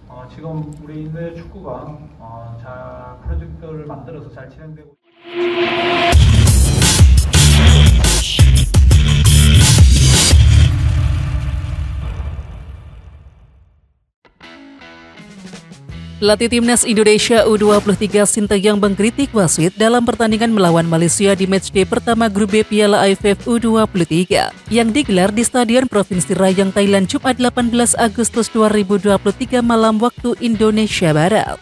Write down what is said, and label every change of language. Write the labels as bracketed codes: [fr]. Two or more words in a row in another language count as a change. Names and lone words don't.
[ko] 지금 우리의 축구가 잘 프로젝트를 만들어서 잘 진행되고 [id] Pelatih Timnas Indonesia U23 Sinteyong mengkritik wasit dalam pertandingan melawan Malaysia di matchday pertama grup B Piala AFF U23 yang digelar di Stadion Provinsi Rayong, Thailand Jumat 18 Agustus 2023 malam waktu Indonesia Barat.